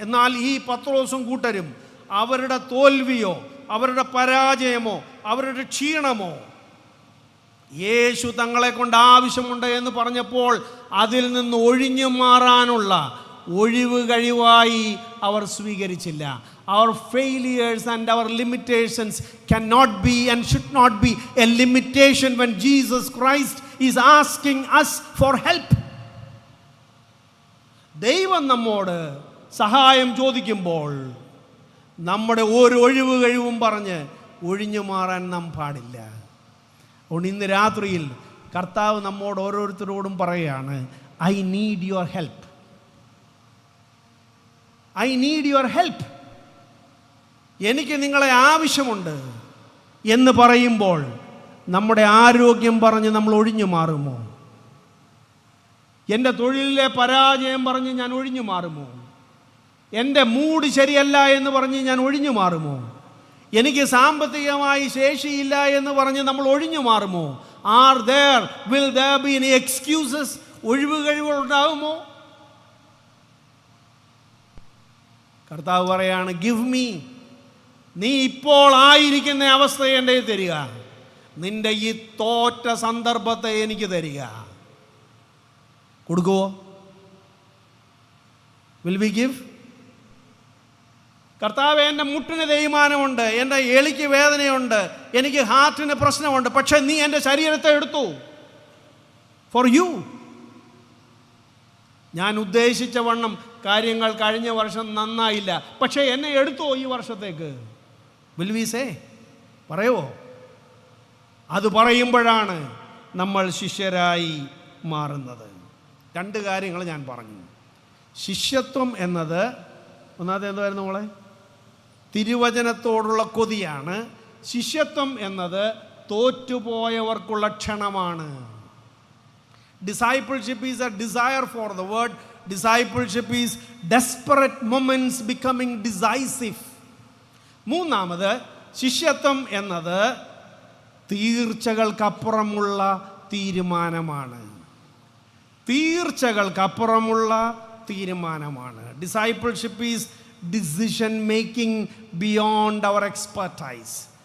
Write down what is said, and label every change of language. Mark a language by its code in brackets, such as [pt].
[ml] എന്നാൽ ഈ പത്രോസും കൂട്ടരും അവരുടെ തോൽവിയോ അവരുടെ പരാജയമോ അവരുടെ ക്ഷീണമോ യേശു തങ്ങളെ കൊണ്ട് ആവശ്യമുണ്ട് എന്ന് പറഞ്ഞപ്പോൾ അതിൽ നിന്ന് ഒഴിഞ്ഞു മാറാനുള്ള ഒഴിവ് കഴിവായി അവർ സ്വീകരിച്ചില്ല. [en] Our failures and our limitations cannot be and should not be a limitation when Jesus Christ is asking us for help. [ml] ദൈവം നമ്മോട് സഹായം ചോദിക്കുമ്പോൾ നമ്മുടെ ഒരു ഒഴിവ് കഴിവും പറഞ്ഞ് ഒഴിഞ്ഞു മാറാൻ നാം പാടില്ല. അതുകൊണ്ട് ഇന്ന് രാത്രിയിൽ കർത്താവ് നമ്മോട് ഓരോരുത്തരോടും പറയുകയാണ്, [en] I need your help, [ml] I need your help, എനിക്ക് നിങ്ങളെ ആവശ്യമുണ്ട് എന്ന് പറയുമ്പോൾ നമ്മുടെ ആരോഗ്യം പറഞ്ഞ് നമ്മൾ ഒഴിഞ്ഞു മാറുമോ? എൻ്റെ തൊഴിലിലെ പരാജയം പറഞ്ഞ് ഞാൻ ഒഴിഞ്ഞു മാറുമോ? എൻ്റെ മൂഡ് ശരിയല്ല എന്ന് പറഞ്ഞ് ഞാൻ ഒഴിഞ്ഞു മാറുമോ? എനിക്ക് സാമ്പത്തികമായി ശേഷിയില്ല എന്ന് പറഞ്ഞ് നമ്മൾ ഒഴിഞ്ഞു മാറുമോ? [en] Will there be any excuses? [ml] ഒഴിവ് കഴിവുകൾ ഉണ്ടാകുമോ? കർത്താവ് പറയാണ്, [en] give me, [ml] നീ ഇപ്പോൾ ആയിരിക്കുന്ന അവസ്ഥ എൻ്റെ തരിക, നിന്റെ ഈ തോറ്റ സന്ദർഭത്തെ എനിക്ക് തരിക. കൊടുക്കുവോ? [en] Will we give? [ml] കർത്താവ്, എൻ്റെ മുട്ടിന് തേയ്മാനമുണ്ട്, എൻ്റെ എളിക്ക് വേദനയുണ്ട്, എനിക്ക് ഹാർട്ടിന് പ്രശ്നമുണ്ട്, പക്ഷെ നീ എൻ്റെ ശരീരത്തെ എടുത്തു [en] For you. [ml] ഞാൻ ഉദ്ദേശിച്ച വണ്ണം കാര്യങ്ങൾ കഴിഞ്ഞ വർഷം നന്നായില്ല, പക്ഷേ എന്നെ എടുത്തോ ഈ വർഷത്തേക്ക്. [en] Will we say? [ml] പറയുമോ? അത് പറയുമ്പോഴാണ് നമ്മൾ ശിഷ്യരായി മാറുന്നത്. രണ്ട് കാര്യങ്ങൾ ഞാൻ പറഞ്ഞു. ശിഷ്യത്വം എന്നത് ഒന്നാമത് എന്തായിരുന്നു മോളെ? തിരുവചനത്തോടുള്ള കൊതിയാണ്. ശിഷ്യത്വം എന്നത് തോറ്റുപോയവർക്കുള്ള ക്ഷണമാണ്. [en] Discipleship is a desire for the word. Discipleship is desperate moments becoming decisive. [ml] മൂന്നാമത് ശിഷ്യത്വം എന്നത് തീർച്ചകൾക്കപ്പുറമുള്ള തീരുമാനമാണ്. തീർച്ചകൾക്കപ്പുറമുള്ള തീരുമാനമാണ്. [en] Discipleship is decision making beyond our expertise.